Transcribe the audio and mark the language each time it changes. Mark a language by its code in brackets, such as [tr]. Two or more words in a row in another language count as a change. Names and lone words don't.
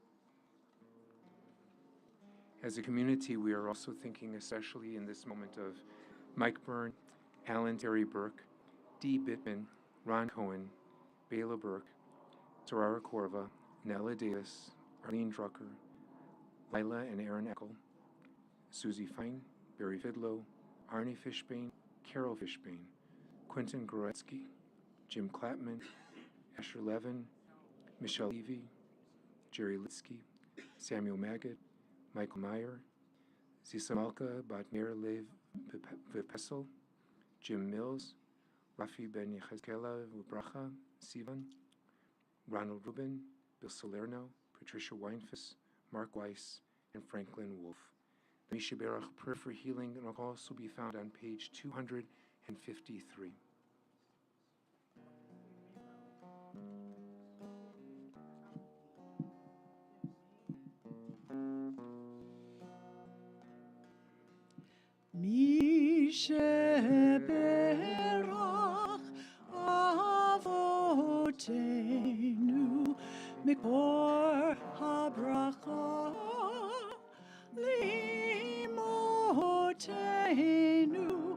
[en] As a community, we are also thinking, especially in this moment, of Mike Byrne, Alan Terry Burke, Dee Bittman, Ron Cohen, Bela Burke, Sarara Korva, Nella Davis, Arlene Drucker, Lila and Aaron Eckel, Susie Fine, Barry Fidlow, Arnie Fishbane, Carol Fishbane, Quentin Goretsky, Jim Clapman, Asher Levin, Michelle Levy, Jerry Litsky, Samuel Maggot, Michael Meyer, Zisa Malka Batmir Lev Vipesel, Jim Mills, Rafi Ben Yechezkela Ubracha, Sivan, Ronald Rubin, Bill Salerno, Patricia Weinfuss, Mark Weiss, and Franklin Wolf. The Misha Berach Prayer for Healing will also be found on page 253. [he] מי שברך אבותינו מקור הברכה לאמותינו.